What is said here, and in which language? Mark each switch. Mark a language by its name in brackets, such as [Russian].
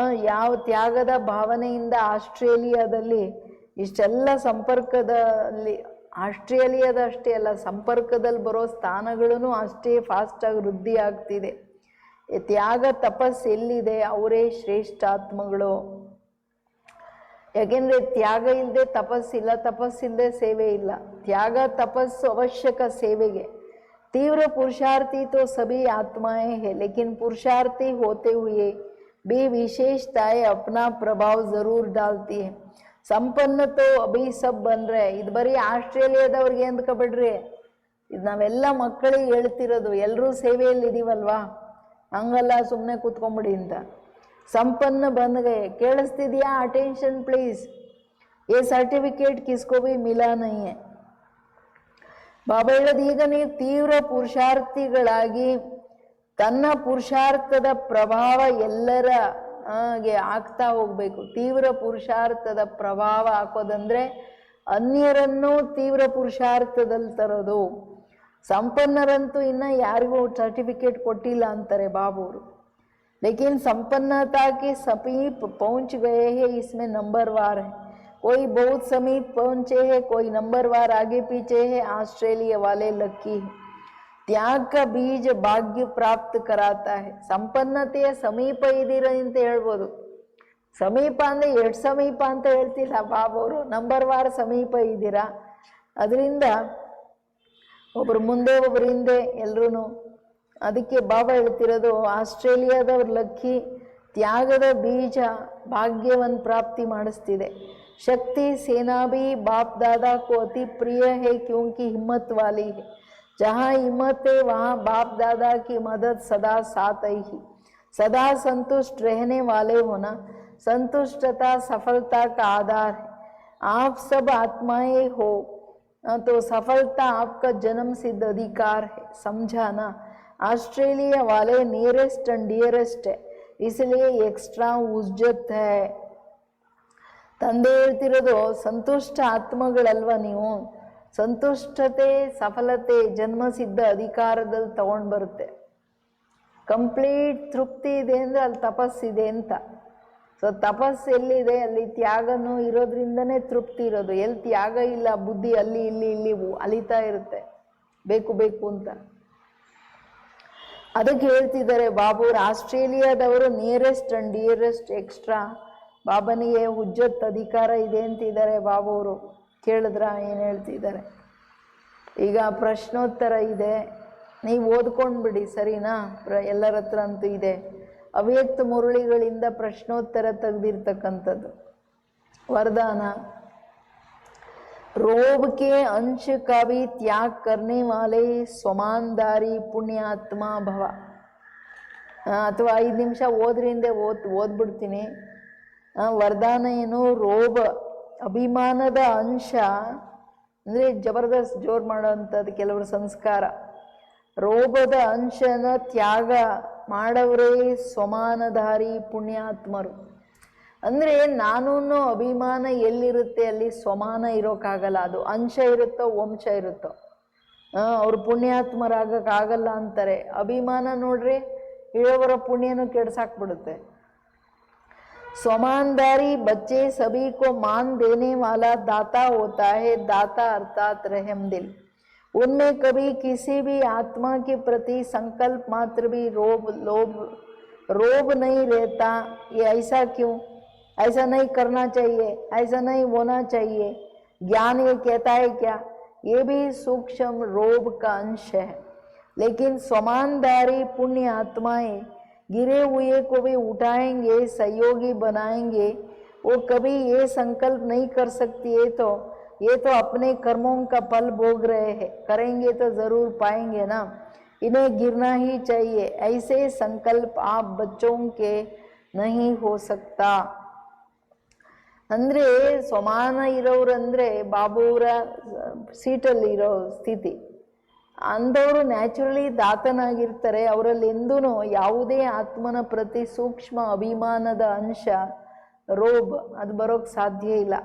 [Kannada] ಯಾವ ತ್ಯಾಗದ ಭಾವನೆಯಿಂದ ಆಸ್ಟ್ರೇಲಿಯಾದಲ್ಲಿ ಇಷ್ಟೆಲ್ಲ ಸಂಪರ್ಕದಲ್ಲಿ, ಆಸ್ಟ್ರೇಲಿಯಾದಷ್ಟೇ ಅಲ್ಲ ಸಂಪರ್ಕದಲ್ಲಿ ಬರೋ ಸ್ಥಾನಗಳೂ ಅಷ್ಟೇ ಫಾಸ್ಟಾಗಿ ವೃದ್ಧಿ ಆಗ್ತಿದೆ. ತ್ಯಾಗ ತಪಸ್ಸು ಎಲ್ಲಿದೆ ಅವರೇ ಶ್ರೇಷ್ಠ ಆತ್ಮಗಳು. ಯಾಕೆಂದರೆ ತ್ಯಾಗ ಇಲ್ಲದೆ ತಪಸ್ಸಿಲ್ಲ, ತಪಸ್ಸಿಲ್ಲದೆ ಸೇವೆ ಇಲ್ಲ. ತ್ಯಾಗ ತಪಸ್ಸು ಅವಶ್ಯಕ ಸೇವೆಗೆ. [Hindi] तीव्र पुरुषार्थी तो सभी आत्माएं हैं, लेकिन पुरुषार्थी होते हुए भी विशेषताएं अपना प्रभाव जरूर डालती है. संपन्न तो अभी सब बन रहे. [Kannada] ಇದು ಬರೀ ಆಸ್ಟ್ರೇಲಿಯಾದವ್ರಿಗೆ ಅಂದ್ಕೊಬಿಡ್ರಿ, ಇದು ನಾವೆಲ್ಲ ಮಕ್ಕಳಿಗೆ ಹೇಳ್ತಿರೋದು. ಎಲ್ಲರೂ ಸೇವೆಯಲ್ಲಿ ಇದೀವಲ್ವಾ, ಹಂಗಲ್ಲ ಸುಮ್ಮನೆ ಕೂತ್ಕೊಂಬಿಡಿ ಅಂತ. [Hindi] संपन्न बन गए. [Kannada] ಕೇಳಿಸ್ತಿದ್ಯಾ? [English] Attention please. [Hindi] ये सर्टिफिकेट किसको भी मिला नहीं है. [Kannada] ಬಾಬಾ ಹೇಳೋದು, ಈಗ ನೀವು ತೀವ್ರ ಪುರುಷಾರ್ಥಿಗಳಾಗಿ ತನ್ನ ಪುರುಷಾರ್ಥದ ಪ್ರಭಾವ ಎಲ್ಲರ ಆಗ್ತಾ ಹೋಗ್ಬೇಕು. ತೀವ್ರ ಪುರುಷಾರ್ಥದ ಪ್ರಭಾವ ಹಾಕೋದಂದ್ರೆ ಅನ್ಯರನ್ನು ತೀವ್ರ ಪುರುಷಾರ್ಥದಲ್ಲಿ ತರೋದು. ಸಂಪನ್ನರಂತೂ ಇನ್ನು ಯಾರಿಗೂ ಸರ್ಟಿಫಿಕೇಟ್ ಕೊಟ್ಟಿಲ್ಲ ಅಂತಾರೆ ಬಾಬುವರು. [Hindi] लेकिन संपन्नता के समीप पहुंच गए हैं, इसमें नंबरवार है. कोई बहुत समीप पहुंचे हैं, कोई नंबरवार आगे पीछे है. ऑस्ट्रेलिया वाले लक्की है. त्याग का बीज भाग्य प्राप्त कराता है. [Kannada] ಸಂಪನ್ನತೆಯ ಸಮೀಪ ಇದ್ದೀರಾ ಅಂತ ಹೇಳ್ಬೋದು. ಸಮೀಪ ಅಂದರೆ ಎಷ್ಟು ಸಮೀಪ ಅಂತ ಹೇಳ್ತಿಲ್ಲ ಬಾಬವರು, ನಂಬರ್ವಾರ್ ಸಮೀಪ ಇದ್ದೀರಾ. ಅದರಿಂದ ಒಬ್ಬರು ಮುಂದೆ ಒಬ್ಬರು ಹಿಂದೆ ಎಲ್ಲರೂ. ಅದಕ್ಕೆ ಬಾಬಾ ಹೇಳ್ತಿರೋದು, ಆಸ್ಟ್ರೇಲಿಯಾದವ್ರ ಲಕ್ಕಿ. ತ್ಯಾಗದ ಬೀಜ ಭಾಗ್ಯವನ್ನು ಪ್ರಾಪ್ತಿ ಮಾಡಿಸ್ತಿದೆ. [Hindi] शक्ति सेना भी बाप दादा को अति प्रिय है, क्योंकि हिम्मत वाली है. जहाँ हिम्मत है वहाँ बाप दादा की मदद सदा साथ ही. सदा संतुष्ट रहने वाले होना. संतुष्टता सफलता का आधार है. आप सब आत्माएं हो तो सफलता आपका जन्म सिद्ध अधिकार है. समझाना. ऑस्ट्रेलिया वाले [English] nearest and dearest [Hindi] है, इसलिए एक्स्ट्रा उज्जत है. [Kannada] ತಂದೆ ಹೇಳ್ತಿರೋದು, ಸಂತುಷ್ಟ ಆತ್ಮಗಳಲ್ವ ನೀವು. ಸಂತುಷ್ಟತೆ ಸಫಲತೆ ಜನ್ಮಸಿದ್ಧ ಅಧಿಕಾರದಲ್ಲಿ ತಗೊಂಡು ಬರುತ್ತೆ. ಕಂಪ್ಲೀಟ್ ತೃಪ್ತಿ ಇದೆ ಅಂದರೆ ಅಲ್ಲಿ ತಪಸ್ಸಿದೆ ಅಂತ. ಸೊ ತಪಸ್ಸು ಎಲ್ಲಿದೆ ಅಲ್ಲಿ ತ್ಯಾಗನೂ ಇರೋದ್ರಿಂದನೇ ತೃಪ್ತಿ ಇರೋದು. ಎಲ್ಲಿ ತ್ಯಾಗ ಇಲ್ಲ ಬುದ್ಧಿ ಅಲ್ಲಿ ಇಲ್ಲಿ ಅಲಿತಾ ಇರುತ್ತೆ ಬೇಕು ಬೇಕು ಅಂತ. ಅದಕ್ಕೆ ಹೇಳ್ತಿದ್ದಾರೆ ಬಾಬುರು, ಆಸ್ಟ್ರೇಲಿಯಾದವರು [English] nearest and dearest [Kannada] ಎಕ್ಸ್ಟ್ರಾ. ಬಾಬನಿಗೆ ಹುಜ್ಜತ್ ಅಧಿಕಾರ ಇದೆ ಅಂತಿದ್ದಾರೆ ಬಾಬುವರು. ಕೇಳಿದ್ರ ಏನು ಹೇಳ್ತಿದ್ದಾರೆ? ಈಗ ಪ್ರಶ್ನೋತ್ತರ ಇದೆ, ನೀವು ಓದ್ಕೊಂಡ್ಬಿಡಿ ಸರಿನಾ. ಎಲ್ಲರ ಹತ್ರ ಅಂತೂ ಇದೆ. ಅವ್ಯಕ್ತ ಮುರಳಿಗಳಿಂದ ಪ್ರಶ್ನೋತ್ತರ ತೆಗೆದಿರ್ತಕ್ಕಂಥದ್ದು. [Hindi] वरदान रोब के अंश का भी त्याग करने वाले स्वमानदारी पुण्यात्मा भव. [Kannada] ಅಥವಾ 5 ನಿಮಿಷ ಓದ್ರಿ ಹಿಂದೆ ಓದ್ಬಿಡ್ತೀನಿ. ವರದಾನ ಏನು? ರೋಬ ಅಭಿಮಾನದ ಅಂಶ ಅಂದರೆ ಜಬರ್ದಸ್ತ್ ಜೋರು ಮಾಡೋವಂಥದ್ದು ಕೆಲವರು ಸಂಸ್ಕಾರ. ರೋಬದ ಅಂಶನ ತ್ಯಾಗ ಮಾಡವರೇ ಸ್ವಮಾನಧಾರಿ ಪುಣ್ಯಾತ್ಮರು. ಅಂದರೆ ನಾನು ಅನ್ನೋ ಅಭಿಮಾನ ಎಲ್ಲಿರುತ್ತೆ ಅಲ್ಲಿ ಸ್ವಮಾನ ಇರೋಕ್ಕಾಗಲ್ಲ. ಅದು ಅಂಶ ಇರುತ್ತೋ ವಂಶ ಇರುತ್ತೋ. ಅವ್ರು ಪುಣ್ಯಾತ್ಮರಾಗಕ್ಕಾಗಲ್ಲ ಅಂತಾರೆ. ಅಭಿಮಾನ ನೋಡ್ರಿ ಇರೋವರ ಪುಣ್ಯನೂ ಕೆಡ್ಸಾಕ್ಬಿಡುತ್ತೆ. [Hindi] स्वमानदारी बच्चे सभी को मान देने वाला दाता होता है. दाता अर्थात रहम दिल. उनमें कभी किसी भी आत्मा के प्रति संकल्प मात्र भी रोब नहीं रहता. ये ऐसा क्यों? ऐसा नहीं करना चाहिए, ऐसा नहीं होना चाहिए. ज्ञान ये कहता है क्या? ये भी सूक्ष्म रोब का अंश है. लेकिन स्वमानदारी पुण्य आत्माएं गिरे हुए को भी उठाएंगे, सहयोगी बनाएंगे. वो कभी ये संकल्प नहीं कर सकती है तो ये तो अपने कर्मों का फल भोग रहे हैं. करेंगे तो जरूर पाएंगे ना. इन्हें गिरना ही चाहिए. ऐसे संकल्प आप बच्चों के नहीं हो सकता. [Kannada] ಅಂದರೆ ಸಮಾನ ಇರೋರಂದರೆ ಬಾಬುವರ ಸೀಟಲ್ಲಿ ಇರೋ ಸ್ಥಿತಿ. ಅಂದವರು ನ್ಯಾಚುರಲಿ ದಾತನಾಗಿರ್ತಾರೆ. ಅವರಲ್ಲಿ ಎಂದೂ ಯಾವುದೇ ಆತ್ಮನ ಪ್ರತಿ ಸೂಕ್ಷ್ಮ ಅಭಿಮಾನದ ಅಂಶ ರೋಬ್ ಅದು ಬರೋಕ್ಕೆ ಸಾಧ್ಯ ಇಲ್ಲ.